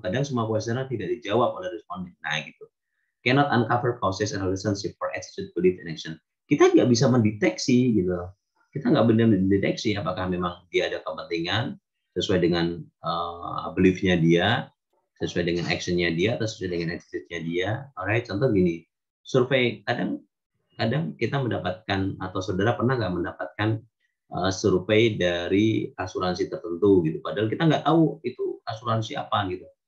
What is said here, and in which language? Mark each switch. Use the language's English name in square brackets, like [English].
[Indonesian] Kadang semua kuesioner tidak dijawab oleh responden. Nah gitu. [English] Cannot uncover causes and relationship for attitude, belief, and action. [Indonesian] Kita nggak bisa mendeteksi gitu. Kita nggak benar mendeteksi apakah memang dia ada kepentingan sesuai dengan belief-nya dia, sesuai dengan action-nya dia, atau sesuai dengan attitude-nya dia. Alright, contoh gini, survei kadang kita mendapatkan, atau saudara pernah nggak mendapatkan survei dari asuransi tertentu gitu, padahal kita nggak tahu itu asuransi apa gitu.